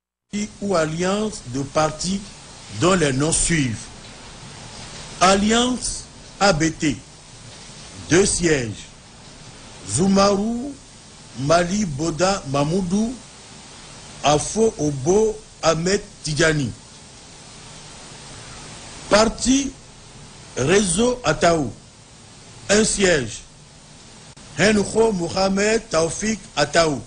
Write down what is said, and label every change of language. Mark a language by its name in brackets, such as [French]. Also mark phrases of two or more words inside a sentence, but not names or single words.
[French] ou alliance de partis dont les noms suivent. Alliance ABT, 2 sièges. Zoumarou, Mali Boda Mamoudou, Afo Obo Ahmed Tidjani. Parti Réseau Ataou, 1 siège. Henho Mohamed Taoufik Ataou.